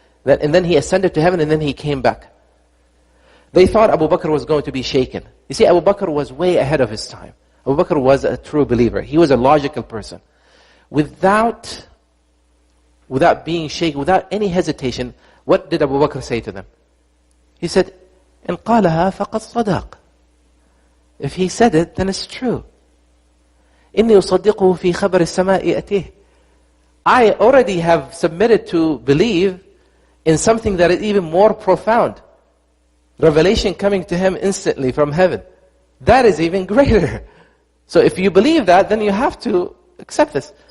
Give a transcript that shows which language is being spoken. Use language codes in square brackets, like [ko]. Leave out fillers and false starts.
[en] And then he ascended to heaven, and then he came back. They thought Abu Bakr was going to be shaken. You see, Abu Bakr was way ahead of his time. Abu Bakr was a true believer. He was a logical person. Without being shaken, without any hesitation, what did Abu Bakr say to them? [ar] He said, إِنْ قَالَهَا فَقَدْ صَدَقَ. [en] If he said it, then it's true. [ar] إِنِّي أُصَدِّقُهُ فِي خَبَرِ السَّمَاءِ أَتِيهِ. [en] I already have submitted to believe in something that is even more profound. Revelation coming to him instantly from heaven. That is even greater. So if you believe that, then you have to accept this.